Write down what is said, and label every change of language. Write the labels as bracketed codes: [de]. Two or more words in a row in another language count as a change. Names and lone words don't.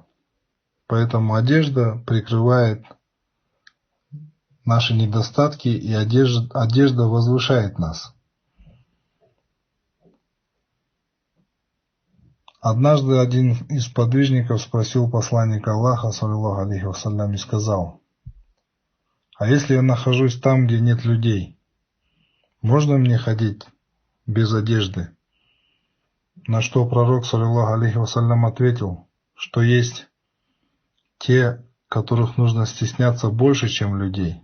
[ru] Поэтому одежда прикрывает наши недостатки, и одежда возвышает нас. Однажды один из подвижников спросил посланника Аллаха, [ar] صلى الله عليه وسلم, [ru] и сказал: «А если я нахожусь там, где нет людей, можно мне ходить без одежды?» На что пророк, [ar] صلى الله عليه وسلم, [ru] ответил, что есть те, которых нужно стесняться больше, чем людей.